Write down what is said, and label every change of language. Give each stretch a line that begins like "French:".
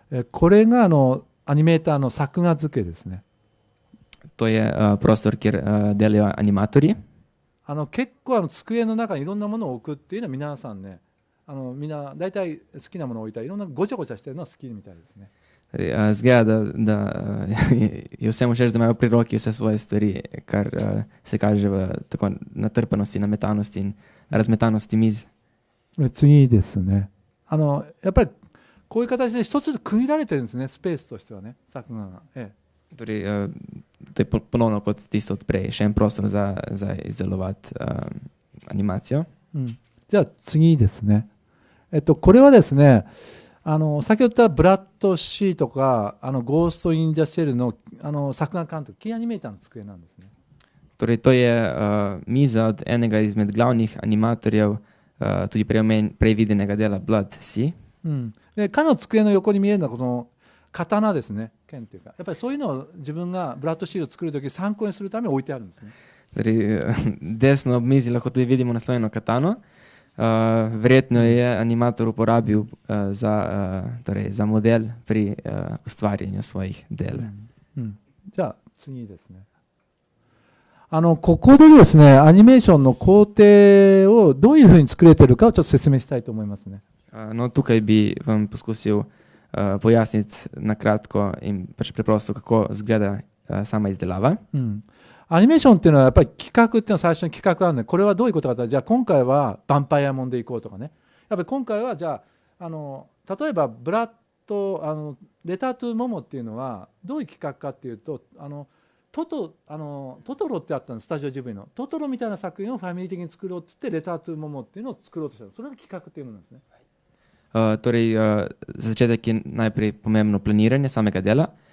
Japanese: これがアニメーターの作画付けですね。
Slovenian: To je prostor, kjer delajo animatorji.
Japanese: 結構机の中にいろんなものを置くっていうのは皆さんね、みんな大体好きなものを置いたりいろんなごちゃごちゃしてるのは好きみたいですね。
Slovenian: Zgleda, da je vsem všeč, da imajo pri roki vse svoje stvari, kar se kaže v tako natrpanosti, nametanosti in razmetanosti miz.
Japanese: 次ですね。やっぱりこういう形で一つずつ区切られてるんですね、スペースとしてはね、作画が。
Slovenian: Torej, to je ponovno kot tisto od prej, še en prostor za izdelovati animacijo.
Japanese: じゃあ次ですね。これはですね、先ほど言ったブラッドシーとかゴースト・イン・ザ・シェルの作画監督、キーアニメーターの机なんですね。
Slovenian: Torej, to je miza od enega izmed glavnih animatorjev, tudi prej videnega dela Blood Sea.
Japanese: で彼の机の横に見えるのはこの刀ですね、剣というか、やっぱりそういうのを自分がブラッドシーを作るとき参考にするために置いてあるんですね。
Slovenian: Torej, desno ob mizi lahko tudi vidimo naslovljeno katano. Verjetno je animator uporabil za model pri ustvarjanju svojih del.
Japanese: じゃあ次ですね。ここでですね、アニメーションの工程をどういうふうに作れてるかをちょっと説明したいと思いますね。
Slovenian: No, tukaj bi vam poskusil pojasniti na kratko in pač preprosto, kako izgleda sama izdelava.
Japanese: アニメーションっていうのはやっぱり企画っていうのは最初に企画があるので、これはどういうことかというと、じゃあ今回はヴァンパイアもんでいこうとかね。やっぱり今回はじゃあ、例えばブラッド、レタートゥーモモっていうのはどういう企画かっていうと、トトロってあったの、スタジオジブリの。トトロみたいな作品をファミリー的に作ろうって言って、レタートゥーモモっていうのを作ろうとした。それが企画っていうものなんですね。
Slovenian: Torej, za začetek je najprej pomembno planiranje samega dela.